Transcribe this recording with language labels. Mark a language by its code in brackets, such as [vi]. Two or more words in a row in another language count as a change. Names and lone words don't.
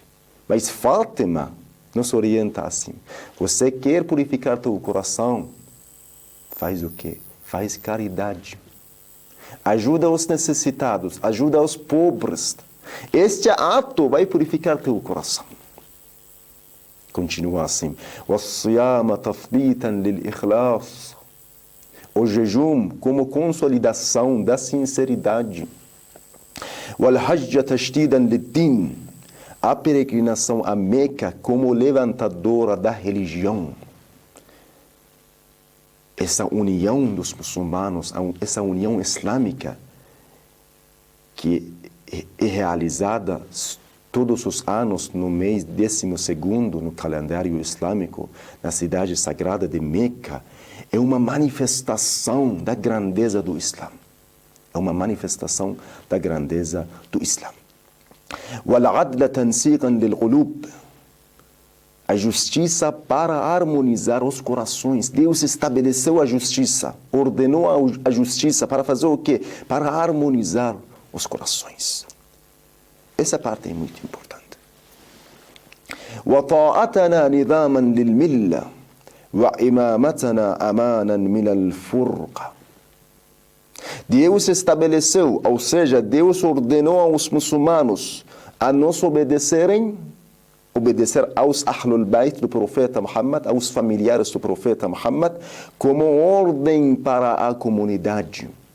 [pt] Mas Fátima nos orienta assim: você quer purificar teu coração? Faz o quê? Faz caridade. Ajuda os necessitados, ajuda os pobres. Este ato vai purificar teu coração. Continua assim: [ar] وَالصِّيَامَ تَثْبِيتًا لِلْإِخْلَاصِ. [pt] O jejum como consolidação da sinceridade. [ar] وَالْحَجَّ تَشْدِيدًا لِلدِّينِ. [pt] A peregrinação a Meca como levantadora da religião. Essa união dos muçulmanos, essa união islâmica, que é realizada todos os anos no mês 12º no calendário islâmico, na cidade sagrada de Meca, é uma manifestação da grandeza do Islã. É uma manifestação da grandeza do Islã. [ar] وَالْعَدْلَ تَنْسِيقًا لِلْقُلُوبِ. [pt] A justiça para harmonizar os corações. Deus estabeleceu a justiça, ordenou a justiça para fazer o quê? Para harmonizar os corações. Essa parte é muito importante. [ar] وَطَاعَتَنَا نِظَامًا لِلْمِلَّةِ. وَإِمَامَتَنَا أَمَانًا مِنَ الْفُرْقَةِ. [pt] Deus estabeleceu, ou seja, Deus ordenou aos muçulmanos a nos obedecer aos [ar] أهل البيت [pt] do profeta Muhammad, aos familiares do profeta Muhammad, como ordem para a comunidade.